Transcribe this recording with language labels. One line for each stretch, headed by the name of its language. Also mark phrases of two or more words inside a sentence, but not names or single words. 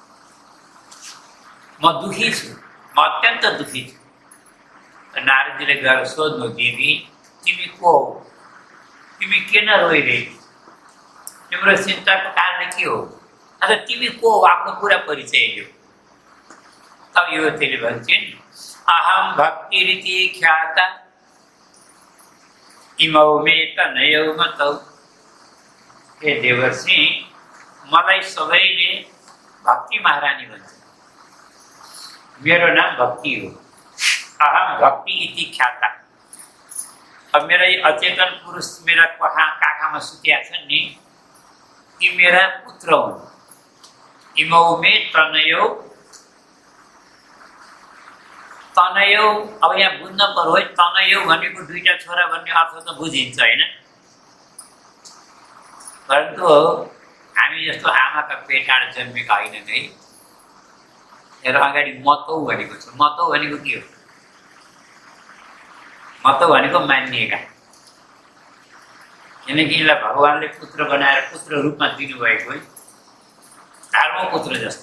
Nepali: म दुखी छु, म अत्यन्त दुखी छु। नारदजीले गएर सोध्नु, देवी तिमी को हो, तिमी किन रोइरहेको, तिम्रो चिन्ताको कारण के हो, अथवा तिमी को हो, आफ्नो पुरा परिचय दियो। तब युवतीले भन्छन्,
Sanskrit: अहम भक्ति रीति ख्याता इमौ मे तनयौ मतौ,
Nepali: हे देवर्षि मलाई सबैले भक्ति महारानी भन्छ, मेरो नाम भक्ति हो,
Sanskrit: अहम भक्ति इति ख्याता।
Nepali: अब मेरा ये अचेतन पुरुष मेरा काखा में सुत्या छन् नि, यी मेरा पुत्र हुन्।
Sanskrit: इमौ मे तनयौ,
Nepali: तनयौ अब यहाँ बुझ्न पर्यो है, तनयौ भनेको दुईटा छोरा भन्ने अर्थ त बुझिन्छ होइन, परन्तु हामी जस्तो आमाका पेटाबाट जन्मेका होइन है। हेर अगाडि मतौ भनेको छ, मतौ भनेको के हो, मतौ भनेको मानिएका, किनकि यिनलाई भगवानले पुत्र बनाएर पुत्र रूपमा दिनुभएको है, धर्म पुत्र जस्तो।